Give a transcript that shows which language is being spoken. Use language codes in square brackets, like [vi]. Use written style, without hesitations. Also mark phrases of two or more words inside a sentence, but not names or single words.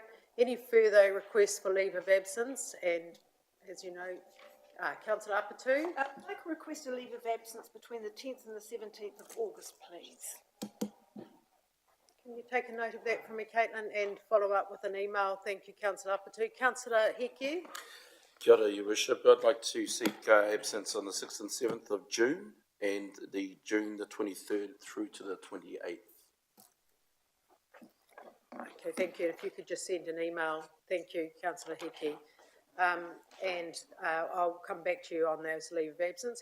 [en] Any further requests for leave of absence? And as you know, Councillor Apatu. I'd like to request a leave of absence between the 10th and the 17th of August, please. Can you take a note of that for me, Caitlin, and follow up with an email? Thank you, Councillor Apatu. Councillor Heke. [mi] Kia ora, [en] Your Worship. I'd like to seek absence on the 6th and 7th of June and the June the 23rd through to the 28th. Okay, thank you. If you could just send an email. Thank you, Councillor Heke. I'll come back to you on those leave of absence.